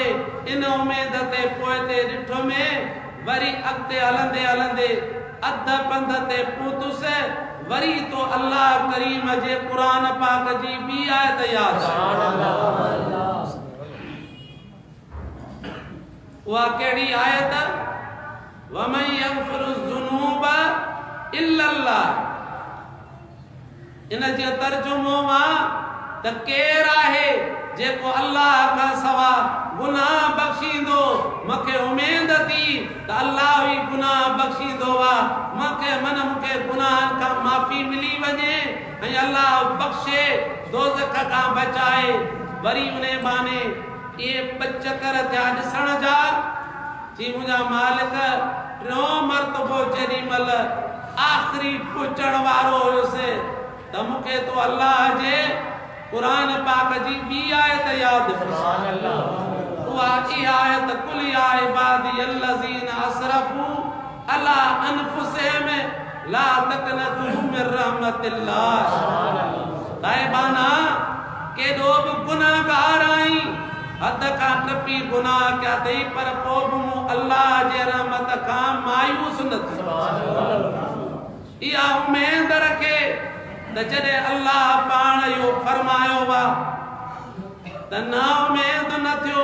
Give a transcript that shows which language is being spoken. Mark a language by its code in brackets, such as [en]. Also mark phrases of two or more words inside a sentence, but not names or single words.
[sd] इन उमेद ते पोइ ते ॾिठो में वरी अॻिते हलंदे हलंदे अध पंध ते पहुतुसि, वरी तो अल्लाह करीम जे क़ुरान पाक जी ॿी आयत यादि आई। उहा कहिड़ी आयत? [ar] ومن يغفر الذنوب إلا الله. [sd] इन जो तर्जुमो आहे त केरु आहे जेको अल्लाह खां सवा गुनाह बख्शींदो। मूंखे उमेद थी त अल्लाह ई गुनाह बख्शींदो आहे, मूंखे गुनाहनि खां माफ़ी मिली वञे ऐं अल्लाह बख्शे, दोज़ख खां बचाए। वरी उन बाने इहे 5 चकर थिया ॾिसण जा। जी मुंहिंजा मालिक टियों मरतबो जेॾी महिल आख़िरी पहुचण वारो हुयुसि त मूंखे तो अल्लाह जे क़ुरान पाक जी ॿी आयत यादि उहा इहा आयत [ar] قل يا عبادي الذين أسرفوا على أنفسهم لا تقنطوا من رحمة الله. [sd] साहिबाना केॾो बि गुनाहगार आहीं, हद खां टपी गुनाह कया अथई, पर पोइ बि मूं अल्लाह जे रहमत खां मायूस न थी। इहा उमेद रखे त जॾहिं अल्लाह पाण इहो फरमायो आहे त ना उमेद न थियो।